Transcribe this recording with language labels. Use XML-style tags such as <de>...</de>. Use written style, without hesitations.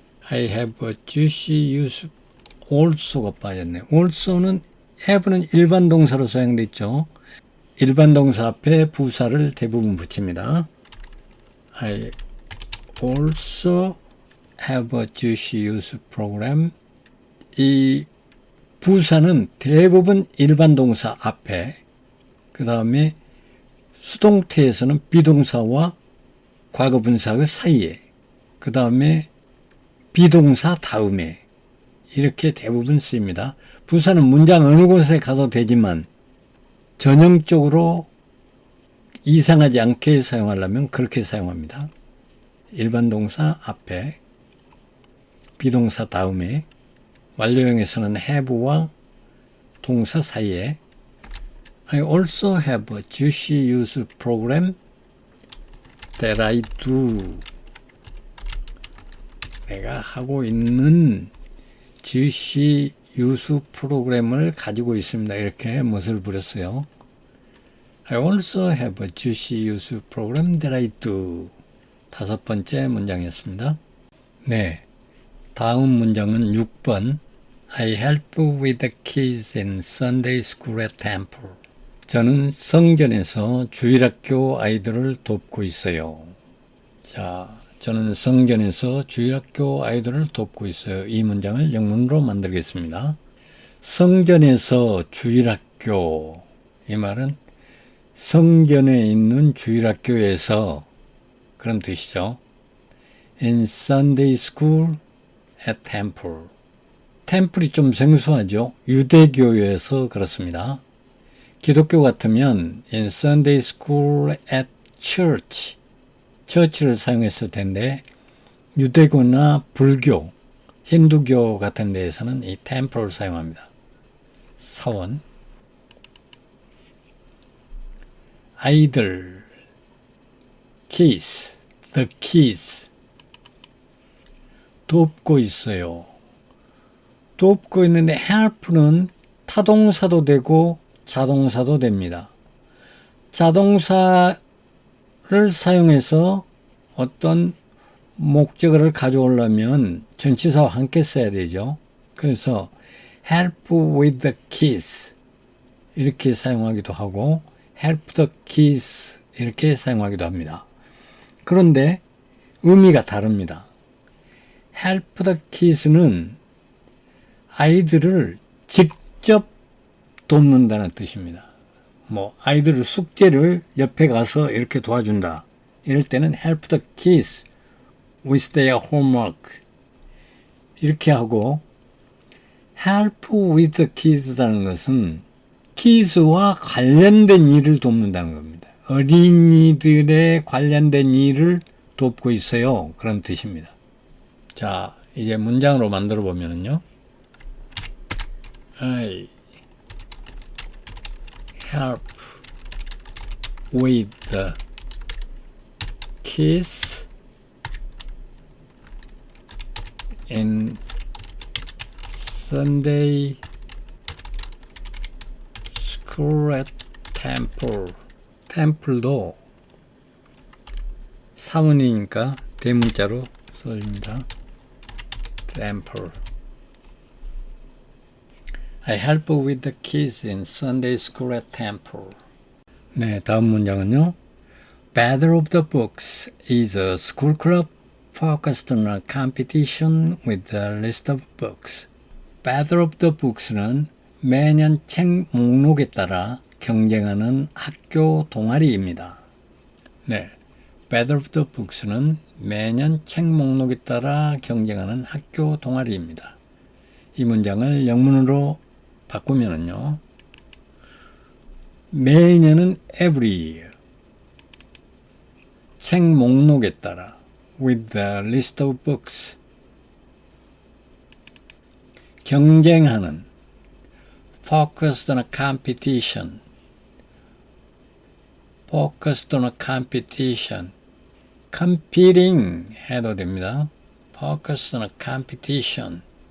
<en>I have a Jewish youth also가</en> <ko>빠졌네. also는 have는 일반 동사로 사용되어 있죠. 일반 동사 앞에 부사를 대부분 붙입니다.</ko> <en>I also have a Jewish youth program.</en> <ko>이 부사는 대부분 일반 동사 앞에, 그 다음에 수동태에서는 비동사와 과거분사의 사이에, 그 다음에 비동사 다음에 이렇게 대부분 쓰입니다. 부사는 문장 어느 곳에 가도 되지만 전형적으로 이상하지 않게 사용하려면 그렇게 사용합니다. 일반 동사 앞에, 비동사 다음에, 완료형에서는 have와 동사 사이에.</ko> <en>I also have a Jewish youth program that I do.</en> <ko>내가 하고 있는 Jewish youth 프로그램을 가지고 있습니다. 이렇게 멋을 부렸어요.</ko> <en>I also have a Jewish youth program that I do.</en> <ko>5번째 문장이었습니다. 네, 다음 문장은 6번.</ko> <en>I help with the kids in Sunday school at temple.</en> <ko>저는 성전에서 주일학교 아이들을 돕고 있어요. 자, 저는 성전에서 주일학교 아이들을 돕고 있어요. 이 문장을 영문으로 만들겠습니다. 성전에서 주일학교. 이 말은 성전에 있는 주일학교에서 그런 뜻이죠.</ko> <en>In Sunday school at temple.</en> <ko>템플이 좀 생소하죠. 유대교에서 그렇습니다. 기독교 같으면</ko> <en>in Sunday school at church.</en> <ko>처치를 사용했을 텐데 유대교나 불교, 힌두교 같은 데에서는 이 템플을 사용합니다. 사원.</ko> <en>아이들. kids. the kids.</en> <ko>돕고 있어요. 돕고 있는데 help는 타동사도 되고 자동사도 됩니다. 자동사를 사용해서 어떤 목적어를 가져오려면 전치사와 함께 써야 되죠. 그래서</ko> <en>help with the kids</en> <ko>이렇게 사용하기도 하고</ko> <en>help the kids</en> <ko>이렇게 사용하기도 합니다. 그런데 의미가 다릅니다.</ko> <en>help the kids</en> <ko>는 아이들을 직접 돕는다는 뜻입니다. 뭐 아이들 숙제를 옆에 가서 이렇게 도와준다. 이럴 때는</ko> <en>help the kids with their homework</en> <ko>이렇게 하고</ko> <en>help with the kids</en> <ko>라는 것은 kids와 관련된 일을 돕는다는 겁니다. 어린이들의 관련된 일을 돕고 있어요. 그런 뜻입니다. 자, 이제 문장으로 만들어 보면은요.</ko> <en>I help with the kids in Sunday school at temple.</en> <ko>temple도 사문이니까 대문자로 써줍니다. temple.</ko> <en>I help with the kids in Sunday school at temple.</en> <ko>네, 다음 문장은요.</ko> <en>Battle of the Books is a school club focused on a competition with a list of books.</en> <ko>Battle of the Books는 매년 책 목록에 따라 경쟁하는 학교 동아리입니다. 네, Battle of the Books는 매년 책 목록에 따라 경쟁하는 학교 동아리입니다. 이 문장을 영문으로 바꾸면은요. 매년은</ko> <en>every year.</en> <ko>책 목록에 따라</ko> <en>with a list of books. 경쟁하는 focused on a competition. focused on a competition.</en> <ko>competing 해도 됩니다.</ko> <en>focused on a competition.</en>